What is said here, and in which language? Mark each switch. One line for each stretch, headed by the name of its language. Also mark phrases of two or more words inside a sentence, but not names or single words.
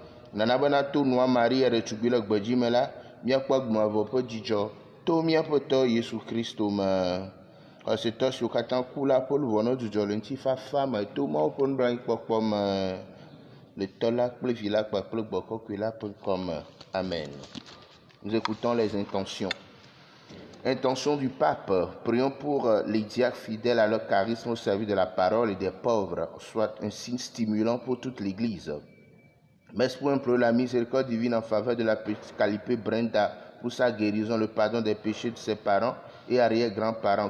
Ewe: Nana bena to nua Maria ɖetugbui le gbedzi me la, míakpɔ agbomavɔ ƒe dzidzɔ to mía Aƒetɔ Yesu Kristo me. Xɔsetɔ siwo katã ku la ƒe luʋɔ ne dzudzɔ le ŋutifafa me to Mawu ƒe nublanuikpɔkpɔ me, le tɔ la kple vi la kpakple gbɔkɔkui la ƒe ŋkɔ me. Amen.
French: Nous écoutons les intentions. Intention du pape. Prions pour les diacres fidèles à leur charisme au service de la parole et des pauvres, soit un signe stimulant pour toute l'Église. Messe pour implorer la miséricorde divine en faveur de la petite Calipé Brenda pour sa guérison, le pardon des péchés de ses parents et arrière-grands-parents.